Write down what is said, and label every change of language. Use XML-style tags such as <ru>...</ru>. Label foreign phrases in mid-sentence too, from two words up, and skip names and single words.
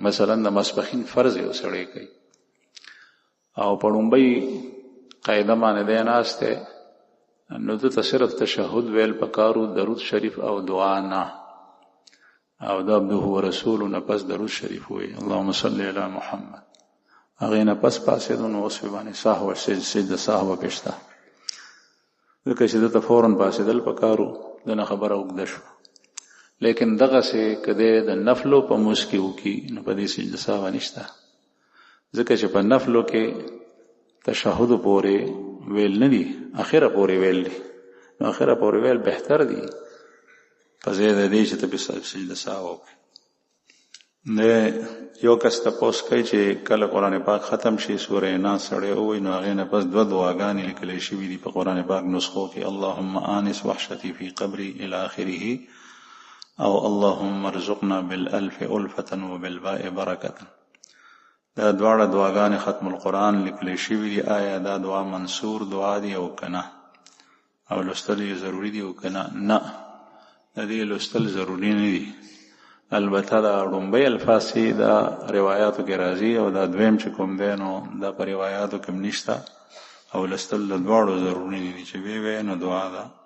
<ps>مثلا د ماسپښین فرض یو سړی کوي او په ړومبۍ قاعده باندې دی ناست دی، نو ده ته صرف تشهد ویل پکارو، درود شریف او دعا نه، او د</ps> <ar>عبده و رسولو</ar> <ps>نه پس درود شریف وی</ps> <ar>اللهم صل علی محمد.</ar> <ps>هغې نه پس پاسېدو نو اوس باندې سهو سجده سهو پې شته، ځکه چې ده ته فوراً پاسېدل پکارو، دنه خبره اوږده شو. لیکن دغسې که دی د نفلو په مونځ کې وکړي نو په دې سجده سهو نشته، ځکه چې په نفلو کې تشهد پورې ویل نه دي، اخره پورې ویل دي. نو اخره پورې ویل بهتر دي په ځای د دې چې ته په سجده سهو وکړې. یو کس تپوس کوي چې کله قرآن پاک ختم شي سوره ناس سړی ووایي نو هغې نه پس 2 دعاګانې لیکلی شوي دي په قرآن پاک نسخو کې،</ps> <ar>اللهم آنس وحشتي فی قبري الى آخره، او اللهم ارزقنا بالالف الفة وبالباء برکة.</ar> <ps>دا دواړه دعاګانې</ps> <ar>ختم القرآن</ar> <ps>لیکلی شوي دي. آیا دا دعا منصور دعا دی او کنه؟ او لوستل یې ضروري دی او کنه؟ نه، د دې لوستل ضروري نه دي. البته دا ړومبی الفاظ دا روایاتو کې راځي او دا دویم چې کوم دی نو دا په روایاتو کې هم نشته، او لوستل د دواړو ضروري دي چې وی نو دعا ده.</ps>